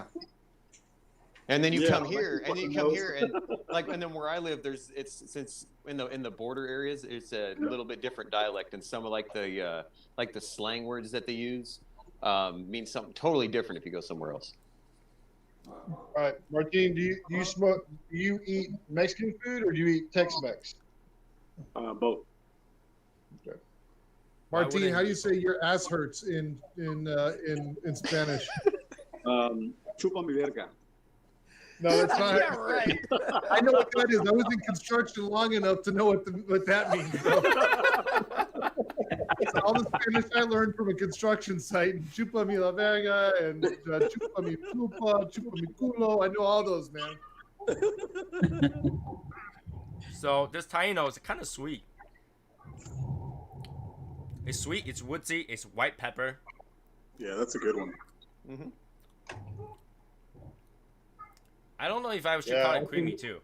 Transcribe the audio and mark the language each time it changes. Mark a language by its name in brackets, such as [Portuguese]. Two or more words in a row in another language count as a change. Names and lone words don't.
[English] And then you come here, and and then where I live, since in the border areas, it's a little bit different dialect, and some of like the slang words that they use mean something totally different if you go somewhere else. All right, Martin, do you smoke? Do you eat Mexican food or do you eat Tex-Mex? Both. Okay. Martin, how do you say your ass hurts in Spanish? [Spanish] Chupa mi verga. [English] No, it's not. Yeah, right. I know what that is. I was in construction long enough to know what that means. So all the Spanish I learned from a construction site, and [Spanish] chupa mi la verga, [English] and [Spanish] chupa mi plupa, chupa mi culo. [English] I know all those, man. So this Taino is kind of sweet. It's sweet. It's woodsy. It's white pepper. Yeah, that's a good one. Mm-hmm. I don't know if I should call it creamy too.